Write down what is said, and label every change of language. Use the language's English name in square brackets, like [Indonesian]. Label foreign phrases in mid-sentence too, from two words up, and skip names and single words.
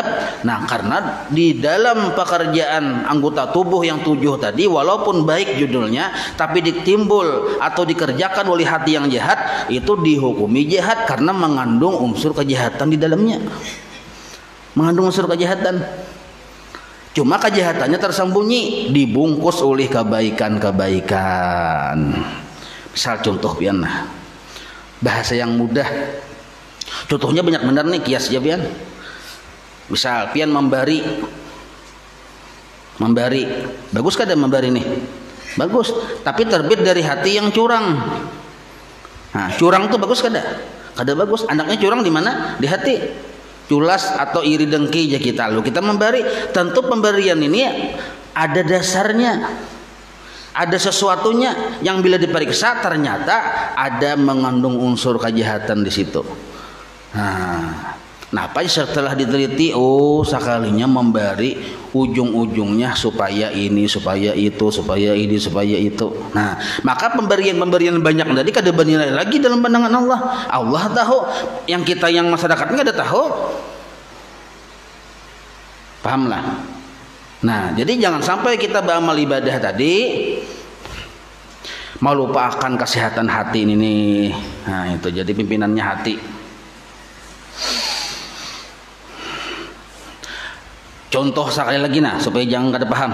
[Indonesian] Nah, karena di dalam pekerjaan anggota tubuh yang 7 tadi, walaupun baik judulnya, tapi ditimbul atau dikerjakan oleh hati yang jahat, itu dihukumi jahat karena mengandung unsur kejahatan di dalamnya. Mengandung unsur kejahatan. Cuma kejahatannya tersembunyi, dibungkus oleh kebaikan-kebaikan. [Banjar] Misal contoh pian, bahasa yang mudah. Contohnya banyak benar nih, kias aja pian. Misal pian membari, bagus kada membari nih? Bagus, tapi terbit dari hati yang curang. Nah, curang tuh bagus kada? Kada bagus. Anaknya curang di mana? Di hati. Culas atau iri dengki aja kita. [Indonesian] Lalu kita memberi, tentu pemberian ini ada dasarnya. Ada sesuatunya yang bila diperiksa ternyata ada mengandung unsur kejahatan di situ. Nah, apa setelah diteliti, oh sekalinya memberi ujung-ujungnya supaya ini, supaya itu, supaya ini, supaya itu. Nah, maka pemberian-pemberian banyak tadi kada bernilai lagi dalam pandangan Allah. Allah tahu, yang kita yang masyarakatnya kada tahu. Pahamlah. Nah, jadi jangan sampai kita beramal ibadah tadi melupakan kesehatan hati ini nih. Nah, itu jadi pimpinannya hati. Contoh sekali lagi supaya jangan kada paham.